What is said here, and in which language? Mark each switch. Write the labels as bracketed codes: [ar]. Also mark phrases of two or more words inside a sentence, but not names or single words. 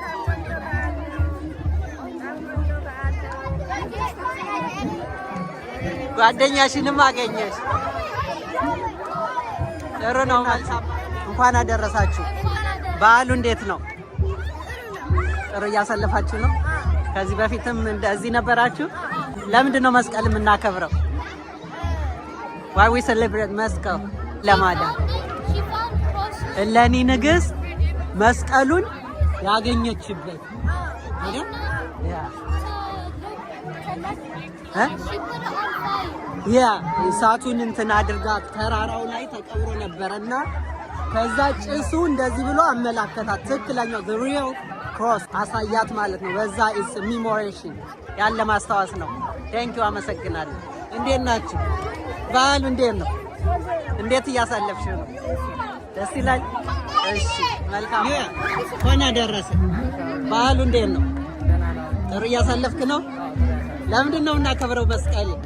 [am] ጓደኛሽንም አገኘሽ። ጥሩ ነው። እንኳን አደረሳችሁ። በዓሉ እንዴት ነው? ጥሩ እያሳለፋችሁ ነው? ከዚህ በፊትም እንደዚህ ነበራችሁ? ለምንድን ነው መስቀል የምናከብረው? [en] Why we celebrate [am] መስቀል ለማለት እለኒ ንግስት መስቀሉን ያገኘችበት አይደል? ያ እሳቱን እንትን አድርጋ ተራራው ላይ ተቀብሮ ነበርና ከዛ ጭሱ እንደዚህ ብሎ አመላከታት። ትክክለኛው [en] the real cross [am] አሳያት ማለት ነው። በዛ [en] is commemoration [am] ያለ ማስታወስ ነው። [en] thank you [am] አመሰግናለሁ። እንዴት ናችሁ? በዓሉ እንዴት ነው? እንዴት እያሳለፍሽ ነው? ደስ ይላል። እሺ መልካም ሆነ ደረሰ። በዓሉ እንዴት ነው? ጥሩ እያሳለፍክ ነው? ለምንድን ነው እናከብረው መስቀል?